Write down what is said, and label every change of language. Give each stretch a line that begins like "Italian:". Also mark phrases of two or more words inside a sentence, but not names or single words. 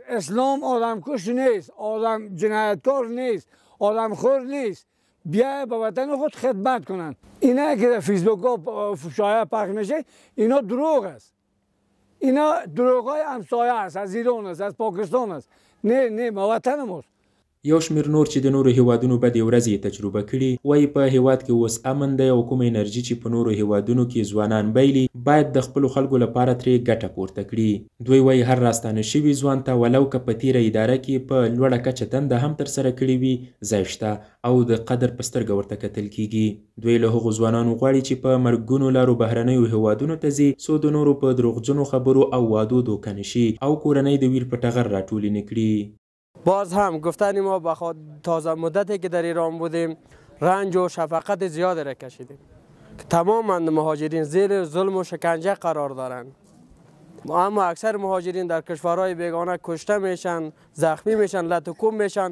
Persian: اسلام آدم کش نیست، آدم جنایتکار نیست، آدم خور نیست. بیا به وطن خود خدمت کنن. اینا که در فیسبوک ها شایعه پخش میشه اینا دروغ است. اینا دروغ های همسایه است، از ایران است، از پاکستان است. نه ما وطن ماست.
Pashto: یو شمېر نور چې د نورو هیوادونو بدې ورځې تجربه کړي وایي په هیواد کې اوس امن دی او کومه انرژي چې په نورو هیوادونو کې ځوانان بایلي باید د خپلو خلکو لپاره ترې ګټه پورته کړي. دوی وایي هر راستانه شوي ځوان ته ولو که په تیره اداره کې په لوړه کچه دنده هم ترسره کړې وي ځای شته او د قدر په سترګه ورته کتل کیږي. دوی له هغو ځوانانو غواړي چې په مرګونو لارو بهرنیو هیوادونو ته ځي څو د نورو په دروغجنو خبرو او وعدو دوکه نشي او کورنۍ د ویر په ټغر راټولې نه کړي.
Persian: باز هم گفتن ما بخاطر تازه مدتی که در ایران بودیم رنج و شفقت زیادی را کشیدیم که تمام مهاجرین زیر ظلم و شکنجه قرار دارند، اما اکثر مهاجرین در کشورهای بیگانه کشته میشن، زخمی میشن، لطکوم میشن.